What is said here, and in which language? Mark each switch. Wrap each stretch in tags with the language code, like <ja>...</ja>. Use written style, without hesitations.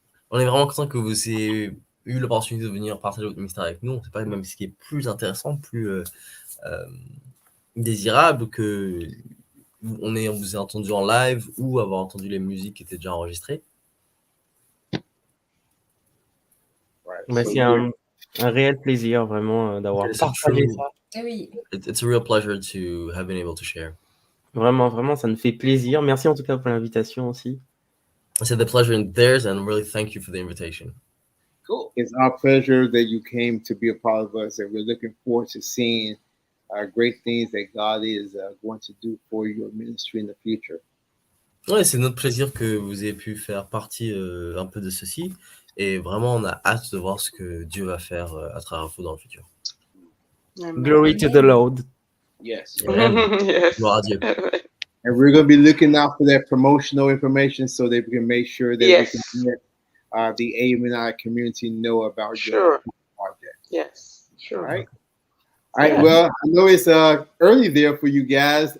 <fr>On est vraiment content que vous ayez eu l'opportunité de venir partager votre ministère avec nous. On ne sait pas même ce qui est plus intéressant, plus désirable que vous ait entendu en live ou avoir entendu les musiques qui étaient déjà enregistrées. Mais c'est un réel plaisir vraiment d'avoir partagé ça. Oui.</fr> <en>It's a real pleasure to have been able to share.</en> <fr>Vraiment, vraiment, ça nous fait plaisir. Merci en tout cas pour l'invitation aussi.</fr> <en>I said the pleasure in theirs, and really thank you for the invitation. Cool. It's our pleasure that you came to be a part of us, and we're looking forward to seeing great things that God is going to do for your ministry in the future.</en> <fr>Ouais, c'est notre plaisir que vous ayez pu faire partie un peu de ceci, et vraiment on a hâte de voir ce que Dieu va faire à travers vous dans le futur. Amen.</fr> <en>Glory to the Lord. Yes. Yes.</en> <fr>Gloire à Dieu.</fr> <en>And we're going to be looking out for that promotional information so that we can make sure that we can let the A.M.N community know about your project. Yes, sure. All right. All right. Well, I know it's early there for you guys.</en>